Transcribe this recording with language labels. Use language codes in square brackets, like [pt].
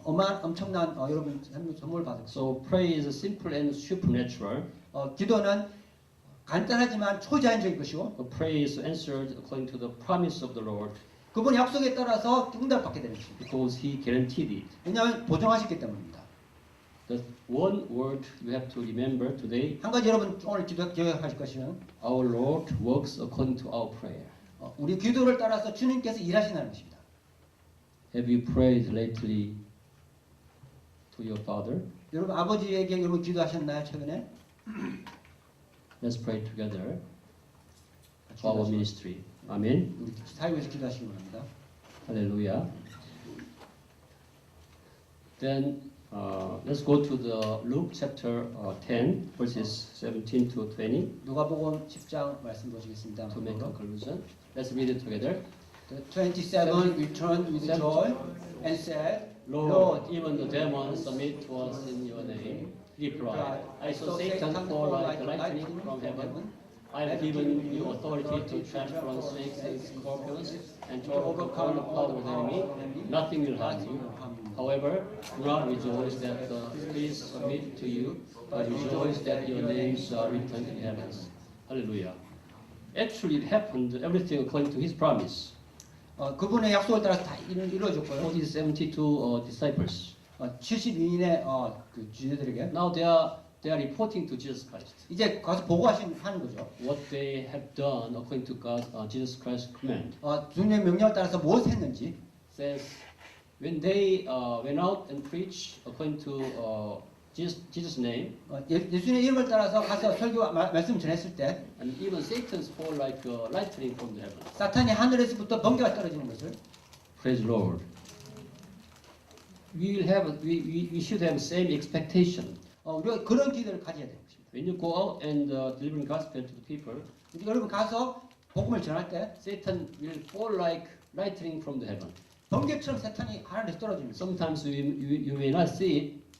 [ko] 엄청난 여러분 선물 받을 것이요. [en] So prayer is simple and supernatural. [ko] 기도는 간단하지만 초자연적인 것이고, [en] Prayer is answered according to the promise of the Lord [ko] 그분 약속에 따라서 응답받게 되는 것입니다. [en] because He guaranteed it. [ko] 왜냐하면 보증하셨기 때문입니다. [en] The one word you have to remember today: [ko] 한 가지 여러분 오늘 기억하실 것은 [en] our Lord works according to our prayer. [ko] 우리 기도를 따라서 주님께서 일하신다는 것입니다. [en] Have you prayed lately to your Father? [ko] 여러분 아버지에게 여러분 기도하셨나요 최근에? [en] Let's pray together [ko] 같이 [en] for our ministry. Amen. [ko] 우리 사역에서 기도하시기 바랍니다. [en] Hallelujah. Then let's go to the Luke chapter 10, verses 17 to 20 [ko] 누가복음 10장 말씀 보시겠습니다. [en] to make a conclusion. Let's read it together. The 27 returned with joy and said, Lord, even the demons submit to us in your name. He replied, I saw Satan fall like lightning from heaven. I have given you authority to trample on snakes and scorpions and to overcome the power of the enemy. Nothing will harm you. However, do not rejoice that the spirits submit to you, but rejoice that your names are written in heavens. Hallelujah. Actually, it happened, everything according to his promise. [ko] 그분의 약속을 따라서 다 이루어졌고요. [en] For these 72 disciples. [ko] 72인의 그 주제들에게 [en] Now they are reporting to Jesus Christ [ko] 이제 가서 보고하는 거죠. [en] what they have done according to God, Jesus Christ's command. [ko] 주님의 명령을 따라서 무엇을 했는지. [en] Says when they went out and preached according to Jesus' name, [ko] 예수님의 이름을 따라서 가서 설교와 말씀 전했을 때 [en] and even Satan's fall like lightning from the heaven. [ko] 사탄이 하늘에서부터 번개가 떨어지는 것을 [en] Praise the Lord. We should have same expectation. [ko] 우리가 그런 기대를 가져야 되는 것입니다. [en] When you go out and delivering gospel to the people, [ko] 여러분 가서 복음을 전할 때 [en] Satan will fall like lightning from the heaven. [ko] 번개처럼 사탄이 하늘에서 떨어집니다. [en] Sometimes you may not see it